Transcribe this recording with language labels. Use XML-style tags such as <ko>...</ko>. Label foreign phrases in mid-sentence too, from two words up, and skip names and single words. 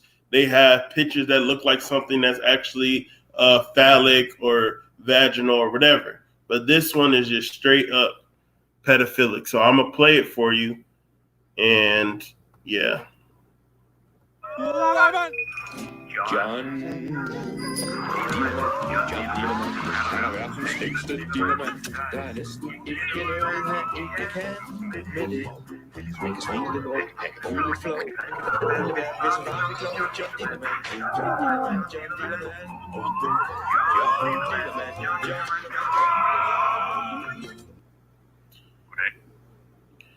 <en>They have pictures that look like something that's actually phallic or vaginal or whatever. But this one is just straight up pedophilic. So I'm going to play it for you. And yeah.</en> <da>John Dillermand, verdens længste Dillermand, der er næsten ikke noget, han ikke kan med det. Man kan smile lidt rundt, han kan bruge lidt flow. Hele verden vil så meget klog. John Dillermand, John Dillermand, John Dillermand, John Dillermand.</da>